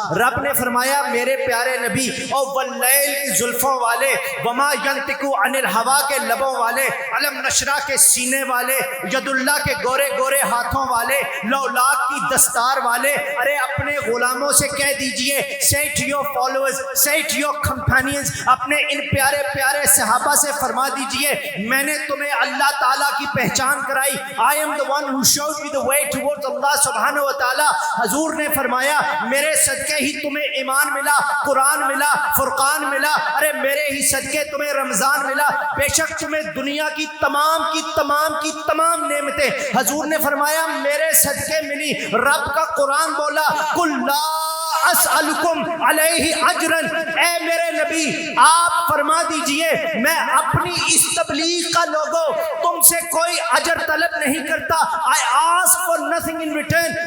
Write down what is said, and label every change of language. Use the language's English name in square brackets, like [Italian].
[Urdu] رب نے فرمایا میرے پیارے نبی او واللیل کی زلفوں والے, وما ینطق عن الہوا کے لبوں والے, علم نشرہ کے سینے والے, ید اللہ کے گورے گورے ہاتھوں والے, لولاک کی دستار والے, ارے اپنے غلاموں سے کہہ دیجئے [English] say to your followers, say to your companions, [Urdu] اپنے ان پیارے پیارے صحابہ سے فرما دیجئے میں نے تمہیں اللہ تعالیٰ کی پہچان کرائی. [English] I am the one who showed you the way towards Allah سبحانہ و تعالیٰ. [Urdu] حضور نے فرمایا میرے صدقے ہی تمہیں ایمان ملا, قرآن ملا, فرقان ملا, ارے میرے ہی صدقے تمہیں رمضان ملا, بے شک تمہیں دنیا کی تمام نعمتیں. حضور نے فرمایا میرے صدقے ملی. رب کا قرآن بولا [Arabic] قل لا اسألکم علیہ اجرا, [Urdu] اے میرے نبی آپ فرما دیجئے میں اپنی اس تبلیغ کا لوگوں تم سے کوئی اجر طلب نہیں کرتا. [English] I ask for nothing in return.